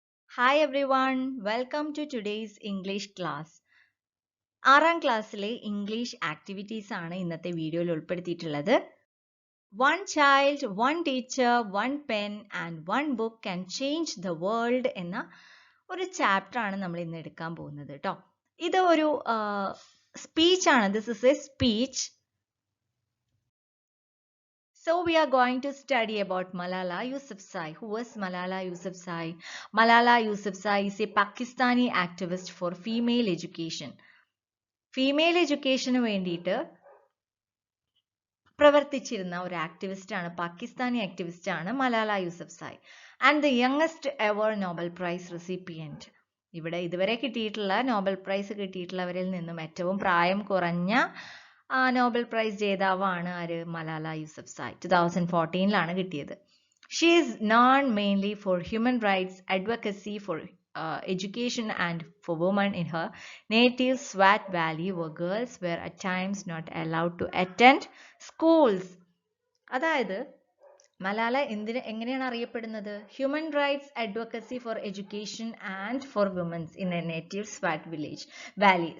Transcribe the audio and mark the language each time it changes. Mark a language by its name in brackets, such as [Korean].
[English] Hi everyone, welcome to today's English class. [Malayalam] ആറാം ക്ലാസ്സിലെ English activities ആണ് ഇന്നത്തെ വീഡിയോയിൽ ഉൾപ്പെടുത്തിയിട്ടുള്ളത്. [English] One child, one teacher, one pen and one book can change the world [Malayalam] എന്ന ഒരു ചാപ്റ്റർ ആണ് നമ്മൾ ഇന്ന് എടുക്കാൻ പോകുന്നത് കേട്ടോ. ഇത് ഒരു സ്പീച്ച് ആണ്. [English] This is a speech. So we are going to study about Malala Yousafzai. Who was Malala Yousafzai? Malala Yousafzai is a Pakistani activist for female education. Female education [Malayalam] വേണ്ടിയിട്ട് പ്രവർത്തിച്ചിരുന്ന ഒരു ആക്ടിവിസ്റ്റ് ആണ്, പാകിസ്ഥാനി ആക്ടിവിസ്റ്റ് ആണ് Malala Yousafzai. [English] And the youngest ever Nobel prize recipient. [Malayalam] ഇവിടെ ഇതുവരെ കിട്ടിയിട്ടുള്ള Nobel prize കിട്ടിയിട്ടുള്ളവരിൽ നിന്നും ഏറ്റവും പ്രായം കുറഞ്ഞ നോബൽ പ്രൈസ് ജേതാവാണ് ആര്? മലാല യൂസഫ്സായ്. 2014 കിട്ടിയത്. [English] She is known mainly for human rights advocacy for education and for women in her native Swat Valley, where girls were at times not allowed to attend schools. [Malayalam] അതായത് മലാല എങ്ങനെയാണ് അറിയപ്പെടുന്നത്? [English] Human rights advocacy for education and for women's in a native Swat valley.